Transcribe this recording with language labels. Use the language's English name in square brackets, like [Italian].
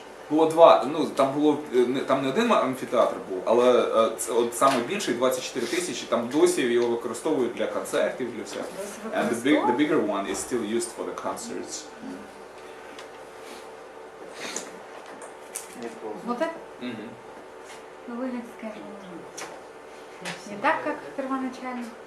[Ukrainian] Було два, ну там не один амфітеатр був, але от саме більший 24 тисячі, там досі його використовують для концертів, для всього. [English] And the bigger one is still used for the concerts. [Russian] Вот это? Ну, выглядит, скажем, не так, как первоначально.